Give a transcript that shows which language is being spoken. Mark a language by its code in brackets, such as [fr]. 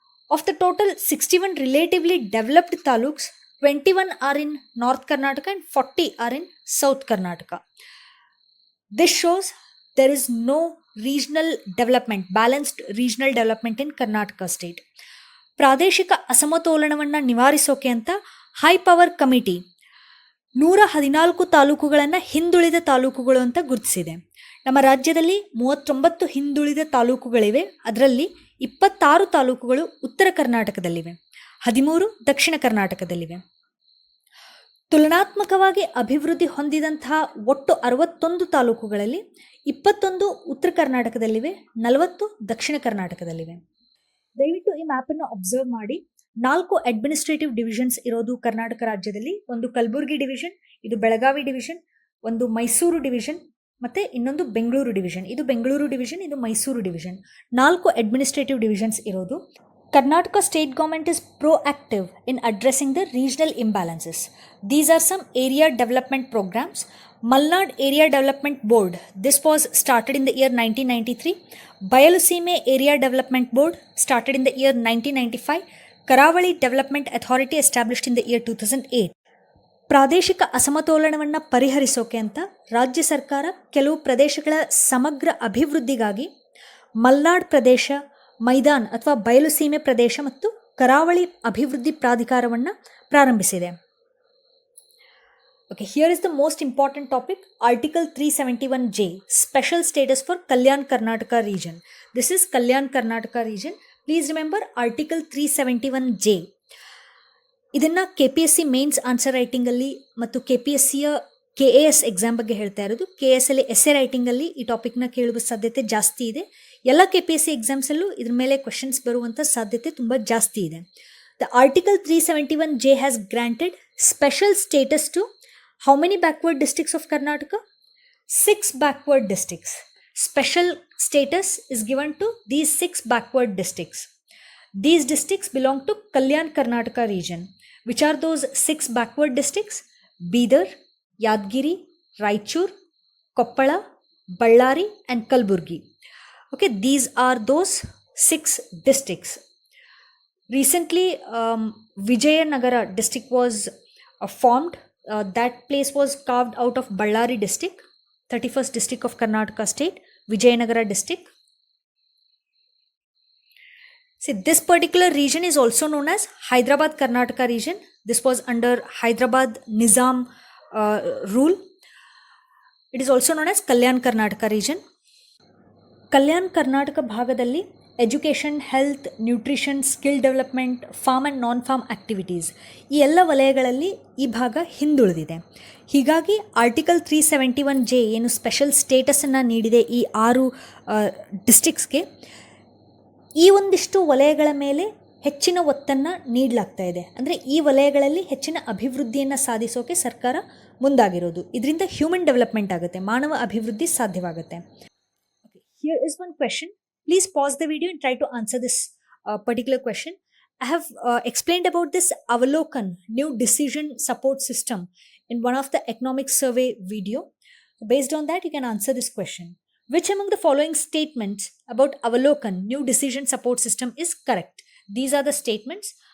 [en] Of the total 61 relatively developed taluks, 21 are in North Karnataka and 40 are in South Karnataka. This shows there is no regional development, balanced regional development in Karnataka state. [kn] ಪ್ರಾದೇಶಿಕ ಅಸಮತೋಲನವನ್ನು ನಿವಾರಿಸೋಕೆ ಅಂತ high power committee 114 ತಾಲೂಕುಗಳನ್ನು ಹಿಂದುಳಿದ ತಾಲೂಕುಗಳು ಅಂತ ಗುರುತಿಸಿದೆ. ನಮ್ಮ ರಾಜ್ಯದಲ್ಲಿ 39 ಹಿಂದುಳಿದ ತಾಲೂಕುಗಳಿವೆ. ಅದರಲ್ಲಿ 26 ತಾಲೂಕುಗಳು ಉತ್ತರ ಕರ್ನಾಟಕದಲ್ಲಿವೆ, 13 ದಕ್ಷಿಣ ಕರ್ನಾಟಕದಲ್ಲಿವೆ. ತುಲನಾತ್ಮಕವಾಗಿ ಅಭಿವೃದ್ಧಿ ಹೊಂದಿದಂತಹ ಒಟ್ಟು 61 ತಾಲೂಕುಗಳಲ್ಲಿ 21 ಉತ್ತರ ಕರ್ನಾಟಕದಲ್ಲಿವೆ, 40 ದಕ್ಷಿಣ ಕರ್ನಾಟಕದಲ್ಲಿವೆ. ದಯವಿಟ್ಟು ಈ ಮ್ಯಾಪನ್ನು ಅಬ್ಸರ್ವ್ ಮಾಡಿ. 4 ಅಡ್ಮಿನಿಸ್ಟ್ರೇಟಿವ್ ಡಿವಿಷನ್ಸ್ ಇರೋದು ಕರ್ನಾಟಕ ರಾಜ್ಯದಲ್ಲಿ. ಒಂದು ಕಲಬುರಗಿ ಡಿವಿಷನ್, ಇದು ಬೆಳಗಾವಿ ಡಿವಿಷನ್, ಒಂದು ಮೈಸೂರು ಡಿವಿಷನ್, ಮತ್ತೆ ಇನ್ನೊಂದು ಬೆಂಗಳೂರು ಡಿವಿಷನ್. ಇದು ಬೆಂಗಳೂರು ಡಿವಿಷನ್, ಇದು ಮೈಸೂರು ಡಿವಿಷನ್. 4 ಅಡ್ಮಿನಿಸ್ಟ್ರೇಟಿವ್ ಡಿವಿಷನ್ಸ್ ಇರೋದು. [en] Karnataka state government is proactive in addressing the regional imbalances. These are some area development programs. Malnad Area Development Board, this was started in the year 1993. Bayalusime Area Development Board started in the year 1995. Karavali Development Authority established in the year 2008. [kn] ಪ್ರಾದೇಶಿಕ ಅಸಮತೋಲನವನ್ನು ಪರಿಹರಿಸೋಕೆ ಅಂತ ರಾಜ್ಯ ಸರ್ಕಾರ ಕೆಲವು ಪ್ರದೇಶಗಳ ಸಮಗ್ರ ಅಭಿವೃದ್ಧಿಗಾಗಿ ಮಲ್ನಾಡ್ ಪ್ರದೇಶ, ಮೈದಾನ್ ಅಥವಾ ಬಯಲು ಸೀಮೆ ಪ್ರದೇಶ ಮತ್ತು ಕರಾವಳಿ ಅಭಿವೃದ್ಧಿ ಪ್ರಾಧಿಕಾರವನ್ನು ಪ್ರಾರಂಭಿಸಿದೆ. [en] Okay, here is the most important topic, Article 371J, Special Status for Kalyan Karnataka region. This is Kalyan Karnataka region. Please remember Article 371J. [kn] ಇದನ್ನು KPSC ಮೇನ್ಸ್ ಆನ್ಸರ್ ರೈಟಿಂಗಲ್ಲಿ ಮತ್ತು KPSCಯ KAS ಎಕ್ಸಾಮ್ ಬಗ್ಗೆ ಹೇಳ್ತಾ ಇರೋದು. KAS ಅಲ್ಲಿ ಎಸ್ಸೆ ರೈಟಿಂಗಲ್ಲಿ ಈ ಟಾಪಿಕ್ನ ಕೇಳುವ ಸಾಧ್ಯತೆ ಜಾಸ್ತಿ ಇದೆ. ಎಲ್ಲ KPSC ಎಕ್ಸಾಮ್ಸಲ್ಲೂ ಇದ್ರ ಮೇಲೆ ಕ್ವೆಶನ್ಸ್ ಬರುವಂಥ ಸಾಧ್ಯತೆ ತುಂಬ ಜಾಸ್ತಿ ಇದೆ. [en] The article 371J has granted special status to how many backward districts of Karnataka? 6 backward districts. Special status is given to these 6 backward districts. These districts belong to Kalyan Karnataka region. Which are those 6 backward districts? Bidar, Yadgiri, Raichur, Koppala, Ballari and Kalburgi. Okay, these are those 6 districts. Recently, Vijayanagara district was formed. That place was carved out of Ballari district, 31st district of Karnataka state, Vijayanagara district. See, this particular region is also known as Hyderabad Karnataka region. This was under Hyderabad Nizam rule. It is also known as Kalyan Karnataka region. [kn] Kalyan Karnataka ಭಾಗದಲ್ಲಿ education, health, nutrition, skill development, form and non form activities ಈ ಎಲ್ಲ ವಲಯಗಳಲ್ಲಿ ಈ ಭಾಗ ಹಿಂದುಳಿದಿದೆ. ಹೀಗಾಗಿ article 371J ಏನು special ಸ್ಟೇಟಸನ್ನು ನೀಡಿದೆ ಈ 6 ಡಿಸ್ಟ್ರಿಕ್ಸ್ಗೆ, ಈ ಒಂದಿಷ್ಟು ವಲಯಗಳ ಮೇಲೆ ಹೆಚ್ಚಿನ ಒತ್ತನ್ನು ನೀಡಲಾಗ್ತಾ ಇದೆ. ಅಂದರೆ ಈ ವಲಯಗಳಲ್ಲಿ ಹೆಚ್ಚಿನ ಅಭಿವೃದ್ಧಿಯನ್ನು ಸಾಧಿಸೋಕೆ ಸರ್ಕಾರ ಮುಂದಾಗಿರೋದು. ಇದರಿಂದ ಹ್ಯೂಮನ್ ಡೆವಲಪ್ಮೆಂಟ್ ಆಗುತ್ತೆ, ಮಾನವ ಅಭಿವೃದ್ಧಿ ಸಾಧ್ಯವಾಗುತ್ತೆ. [en] Here is one question. Please pause the video and try to answer this particular question. I have explained about this Avalokan, new decision support system, in one of the economic survey video. Based on that, you can answer this question. Which among the following statements about Avalokan, new decision support system is correct? These are the statements.